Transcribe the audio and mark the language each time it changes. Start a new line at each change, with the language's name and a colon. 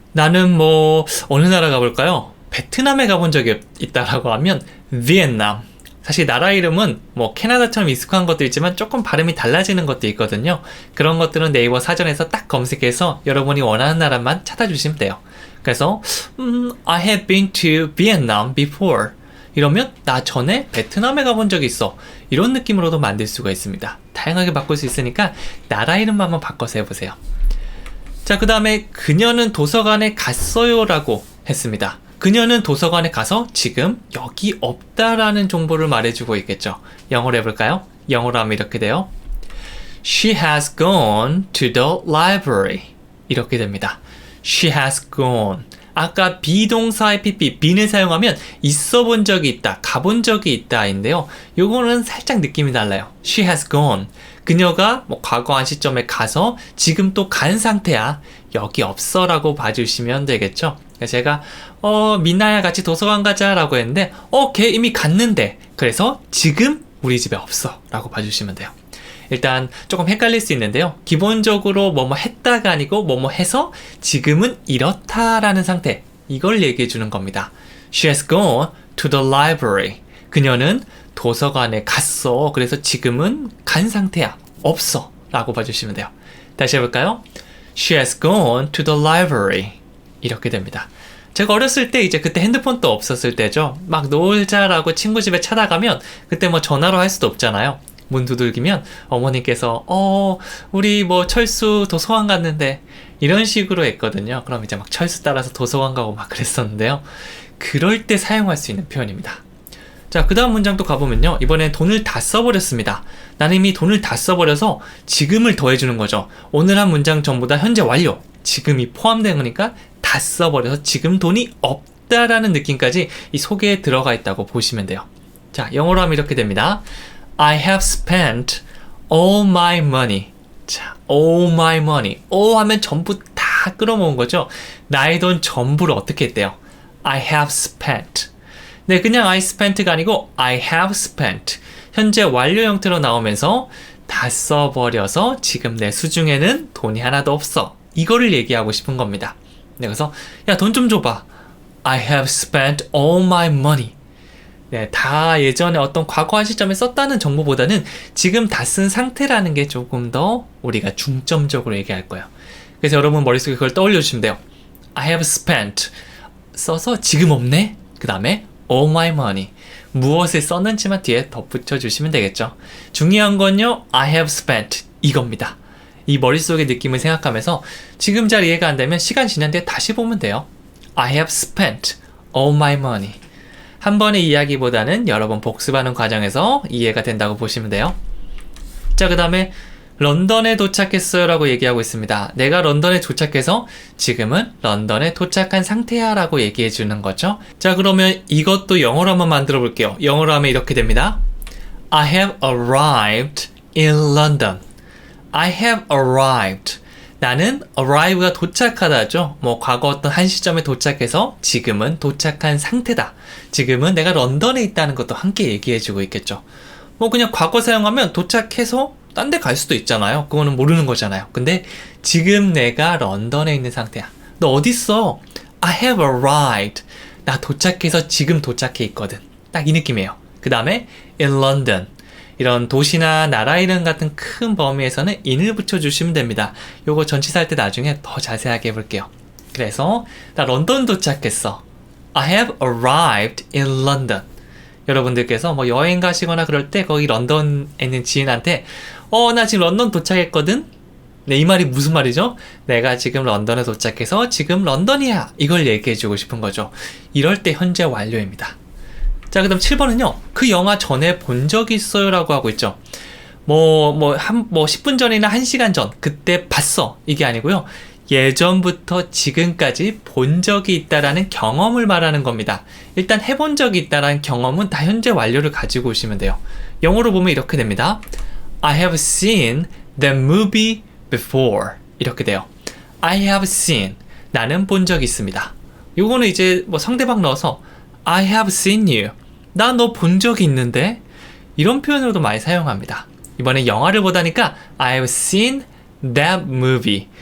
Korean: 나는 어느 나라 가볼까요? 베트남에 가본 적이 있다라고 하면 Vietnam. 사실 나라 이름은 캐나다처럼 익숙한 것도 있지만 조금 발음이 달라지는 것도 있거든요. 그런 것들은 네이버 사전에서 딱 검색해서 여러분이 원하는 나라만 찾아주시면 돼요.
English: 그래서 I have been to Vietnam before.
Korean: 이러면 나 전에 베트남에 가본 적이 있어. 이런 느낌으로도 만들 수가 있습니다. 다양하게 바꿀 수 있으니까 나라 이름만 한번 바꿔서 해보세요. 자, 그 다음에 그녀는 도서관에 갔어요 라고 했습니다. 그녀는 도서관에 가서 지금 여기 없다라는 정보를 말해주고 있겠죠. 영어로 해볼까요? 영어로 하면 이렇게 돼요.
English: She has gone to the library.
Korean: 이렇게 됩니다.
English: She has gone.
Korean: 아까 비동사의 pp, bene을 사용하면 있어 본 적이 있다, 가본 적이 있다인데요. 요거는 살짝 느낌이 달라요.
English: She has gone.
Korean: 그녀가 과거 한 시점에 가서 지금 또 간 상태야. 여기 없어 라고 봐주시면 되겠죠. 제가 민나야 같이 도서관 가자 라고 했는데 걔 이미 갔는데 그래서 지금 우리 집에 없어 라고 봐주시면 돼요. 일단 조금 헷갈릴 수 있는데요. 기본적으로 뭐뭐 했다가 아니고 뭐뭐 해서 지금은 이렇다라는 상태, 이걸 얘기해 주는 겁니다.
English: She has gone to the library.
Korean: 그녀는 도서관에 갔어. 그래서 지금은 간 상태야. 없어 라고 봐주시면 돼요. 다시 해볼까요?
English: She has gone to the library.
Korean: 이렇게 됩니다. 제가 어렸을 때 이제 그때 핸드폰도 없었을 때죠. 막 놀자라고 친구 집에 찾아가면 그때 전화로 할 수도 없잖아요. 문 두들기면 어머니께서 우리 철수 도서관 갔는데 이런 식으로 했거든요. 그럼 이제 막 철수 따라서 도서관 가고 막 그랬었는데요. 그럴 때 사용할 수 있는 표현입니다. 자, 그 다음 문장 또 가보면요. 이번엔 돈을 다 써버렸습니다. 나는 이미 돈을 다 써버려서 지금을 더해주는 거죠. 오늘 한 문장 전부 다 현재 완료. 지금이 포함된 거니까 다 써버려서 지금 돈이 없다라는 느낌까지 이 속에 들어가 있다고 보시면 돼요. 자, 영어로 하면 이렇게 됩니다.
English: I have spent all my money. 자, all my money.
Korean: all 하면 전부 다 끌어모은 거죠. 나의 돈 전부를 어떻게 했대요?
English: I have spent.
Korean: 네, 그냥
English: I spent가 아니고 I have spent.
Korean: 현재 완료 형태로 나오면서 다 써버려서 지금 내 수중에는 돈이 하나도 없어. 이거를 얘기하고 싶은 겁니다. 네, 그래서 야, 돈 좀 줘봐.
English: I have spent all my money.
Korean: 네, 다 예전에 어떤 과거 한 시점에 썼다는 정보보다는 지금 다 쓴 상태라는 게 조금 더 우리가 중점적으로 얘기할 거예요. 그래서 여러분 머릿속에 그걸 떠올려 주시면 돼요.
English: I have spent
Korean: 써서 지금 없네? 그 다음에
English: all my money.
Korean: 무엇을 썼는지만 뒤에 덧붙여 주시면 되겠죠. 중요한 건요, I have spent 이겁니다. 이 머릿속의 느낌을 생각하면서 지금 잘 이해가 안 되면 시간 지난 뒤에 다시 보면 돼요.
English: I have spent all my money.
Korean: 한 번의 이야기보다는 여러 번 복습하는 과정에서 이해가 된다고 보시면 돼요. 자, 그 다음에 런던에 도착했어요 라고 얘기하고 있습니다. 내가 런던에 도착해서 지금은 런던에 도착한 상태야 라고 얘기해 주는 거죠. 자, 그러면 이것도 영어로 한번 만들어 볼게요. 영어로 하면 이렇게 됩니다.
English: I have arrived in London. I have arrived.
Korean: 나는 arrive가 도착하다죠. 뭐 과거 어떤 한 시점에 도착해서 지금은 도착한 상태다. 지금은 내가 런던에 있다는 것도 함께 얘기해주고 있겠죠. 뭐 그냥 과거 사용하면 도착해서 딴 데 갈 수도 있잖아요. 그거는 모르는 거잖아요. 근데 지금 내가 런던에 있는 상태야. 너 어딨어?
English: I have arrived.
Korean: 나 도착해서 지금 도착해 있거든. 딱 이 느낌이에요. 그 다음에 in London. 이런 도시나 나라 이름 같은 큰 범위에서는 in을 붙여주시면 됩니다. 요거 전치사 할 때 나중에 더 자세하게 해볼게요. 그래서 나 런던 도착했어.
English: I have arrived in London.
Korean: 여러분들께서 뭐 여행 가시거나 그럴 때 거기 런던에 있는 지인한테 나 지금 런던 도착했거든? 네, 이 말이 무슨 말이죠? 내가 지금 런던에 도착해서 지금 런던이야. 이걸 얘기해주고 싶은 거죠. 이럴 때 현재 완료입니다. 자, 그 다음 7번은요. 그 영화 전에 본 적이 있어요 라고 하고 있죠. 뭐 10분 전이나 1시간 전, 그때 봤어. 이게 아니고요. 예전부터 지금까지 본 적이 있다라는 경험을 말하는 겁니다. 일단 해본 적이 있다라는 경험은 다 현재 완료를 가지고 오시면 돼요. 영어로 보면 이렇게 됩니다.
English: I have seen that movie before.
Korean: 이렇게 돼요.
English: I have seen.
Korean: 나는 본 적이 있습니다. 요거는 이제 뭐 상대방 넣어서
English: I have seen you.
Korean: 나 너 본 적이 있는데? 이런 표현으로도 많이 사용합니다. 이번에 영화를 보다니까
English: I have seen that movie.